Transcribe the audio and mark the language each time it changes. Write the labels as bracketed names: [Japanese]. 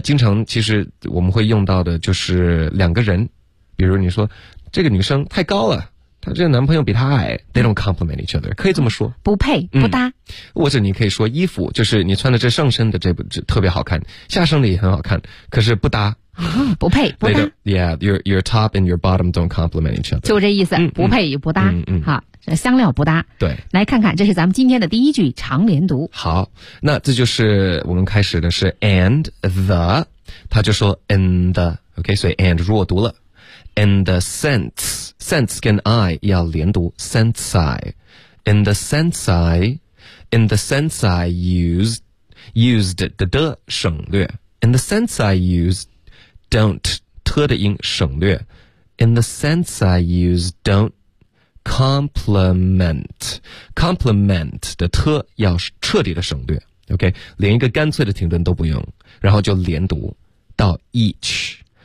[Chinese] 经常其实我们会用到的就是两个人，比如你说这个女生太高了，他这个男朋友比他矮， [English] they don't complement each other， [Chinese] 可以这么说，不配不搭。或者你可以说衣服，就是你穿的这上身的这特别好看，下身的也很好看，可是不搭，不配不搭。 [English] Yeah， your top and your bottom don't complement each other， [Chinese] 就这意思，不配也不搭。好，香料不搭。对，来看看，这是咱们今天的第一句常连读。好，那这就是我们开始的是 [English] and the， [Chinese] 他就说 [English] in the， [Chinese] OK， 所以 and 弱读了。 In the sense 跟 I 要连读 sense I， in the sense I， [English] in the sense I used [Chinese] 的省略， in the sense I used don't 特的音省略， [English] in the sense I used don't complement [Chinese] 的特要彻底的省略， OK， 连一个干脆的停顿都不用，然后就连读到 each。